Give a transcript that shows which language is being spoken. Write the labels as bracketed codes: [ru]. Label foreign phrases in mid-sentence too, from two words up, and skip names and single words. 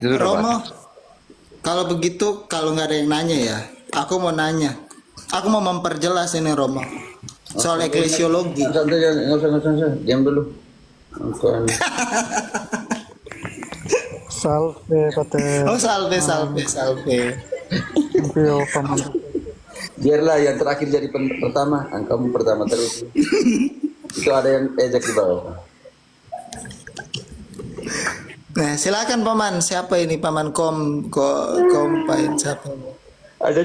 [id] Jujur apa? Romo, kalau begitu, kalau nggak ada yang nanya ya, aku mau nanya. Aku mau memperjelas ini Romo. Soal eklesiologi. Santai, nggak usah. Diam dulu. Bukan. [la] Salve pater Oh, salve, salve, salve. [id] Ampio paman. Biarlah yang terakhir jadi pertama. Kamu pertama terus. Itu ada yang ejek di bawah. Nah, silakan paman. Siapa ini paman kompain siapa? Ada